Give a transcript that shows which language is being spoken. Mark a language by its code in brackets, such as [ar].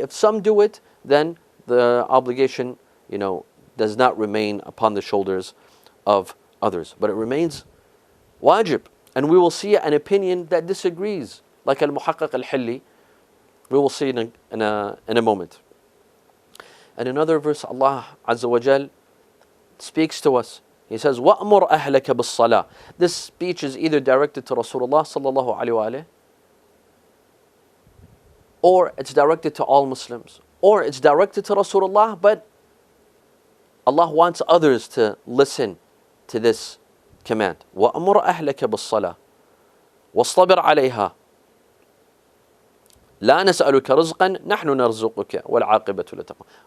[en] If some do it, then the obligation, does not remain upon the shoulders of others, but it remains wajib. And we will see an opinion that disagrees, like al-muhaqqaq al-hilli. We will see in a moment. And another verse, Allah Azza wa Jal speaks to us. He says, [ar] وَأْمُرْ أَهْلَكَ بِالصَّلَاةِ. [en] This speech is either directed to Rasulullah sallallahu alayhi wa alayhi, or it's directed to all Muslims, or it's directed to Rasulullah, but Allah wants others to listen to this command. [ar] وَأْمُرْ أَهْلَكَ بِالصَّلَاةِ وَاصْطَبِرْ عَلَيْهَا لَا نَسْأَلُكَ رِزْقًا نَحْنُ نَرْزُقُكَ وَالْعَاقِبَةُ لِلتَّقْوَى.